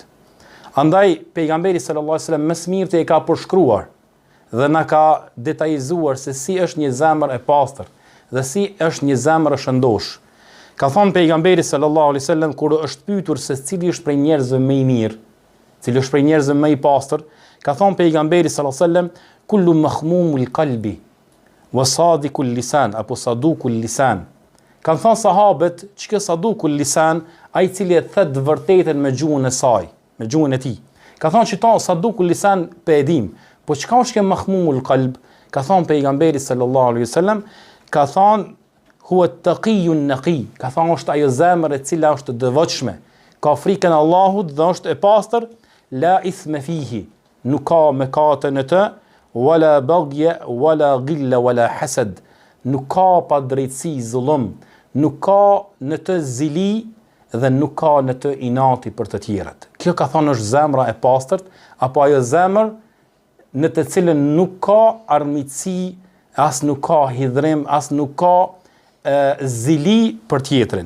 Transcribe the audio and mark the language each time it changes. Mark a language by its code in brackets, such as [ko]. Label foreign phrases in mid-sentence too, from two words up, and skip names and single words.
[sq] Andaj pejgamberi [ar] صلى الله عليه وسلم [sq] më së miri e ka përshkruar dhe na ka detajzuar se si është një zemër e pastër dhe si është një zemër e shëndosh. Ka thënë pejgamberi [ar] صلى الله عليه وسلم [sq] kur është pyetur se cili është prej njerëzve më i mirë, cili është prej njerëzve më i pastër, ka thonë pejgamberi [ar] صلى الله عليه وسلم: "كل مخموم القلب وصادق اللسان", apo صدوق اللسان. [sq] Kanë thonë sahabët, çka [ar] صدوق اللسان, [sq] ai i cili e thot vërtetën me gjuhën e saj, me gjuhën e tij. Ka thonë që [ar] صدوق اللسان [sq] pe edim, po çka është që [ar] مخموم القلب? [sq] Ka thonë pejgamberi [ar] صلى الله عليه وسلم, [sq] ka thonë [ar] هو التقي النقي, [sq] ka thonë është ajo zemër e cila është devotshme, ka frikën e Allahut dhe është e pastër, [ar] لا إثم فيه, [sq] nuk ka mëkate në të, [ar] ولا بغي ولا غل ولا حسد, [sq] nuk ka pa drejtësi, zullum, nuk ka në të zili dhe nuk ka në të inati për të tjerët. Kjo ka thonë është zemra e pastërt, apo ajo zemër në të cilën nuk ka armiqësi, as nuk ka hidhrim, as nuk ka zili për tjetrin.